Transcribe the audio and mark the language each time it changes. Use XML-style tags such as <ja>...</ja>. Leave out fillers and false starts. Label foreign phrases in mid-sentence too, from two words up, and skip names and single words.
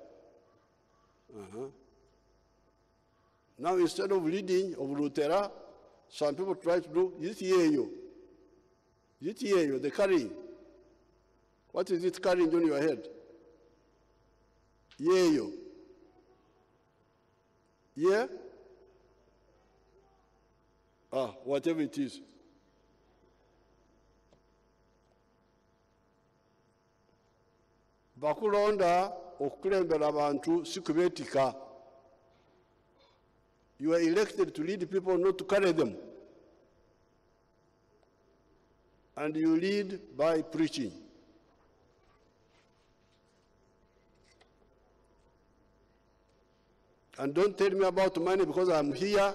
<en>Now, instead of leading of latela, some people try to do yitiyeyo. Yitiyeyo, the carrying. What is it carrying on your head? Yeyo. Yeah? Whatever it is.</en> <lg>Bakulonda okukulembera abantu sikubetika.</lg> <en>You are elected to lead people, not to carry them. And you lead by preaching. And don't tell me about money, because I'm here.</en>